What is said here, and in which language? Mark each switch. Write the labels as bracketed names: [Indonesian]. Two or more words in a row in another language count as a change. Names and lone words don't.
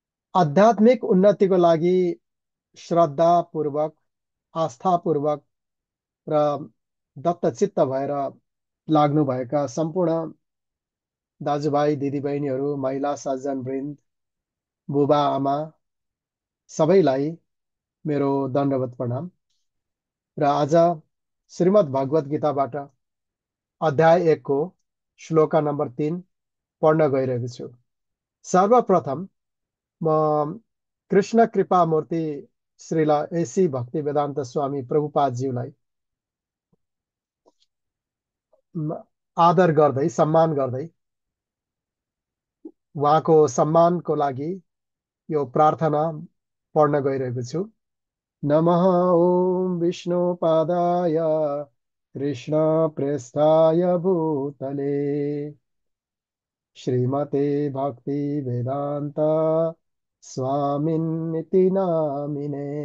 [Nepali] आध्यात्मिक उन्नतिको लागि श्रद्धापूर्वक, आस्थापूर्वक र दत्तचित्त भएर लाग्नुभएका सम्पूर्ण दाजुभाइ दिदीबहिनीहरू, महिला सज्जनवृन्द, बुबा आमा सबैलाई मेरो दण्डवत प्रणाम। र आज श्रीमद् भगवत गीताबाट अध्याय 1 को श्लोका नम्बर 3 पढ्न गइरहेको छु। सर्वप्रथम म कृष्ण कृपा मूर्ति श्रील एसी भक्ति वेदान्त स्वामी प्रभुपादज्यूलाई आदर गर्दै, सम्मान गर्दै उहाँको सम्मानको लागि यो प्रार्थना पढ्न गइरहेको छु। [Sanskrit] नमः ओम विष्णुपादाय कृष्ण प्रेष्ठाय भूतले श्रीमते भक्ति वेदांत स्वामिन्निति नामिने।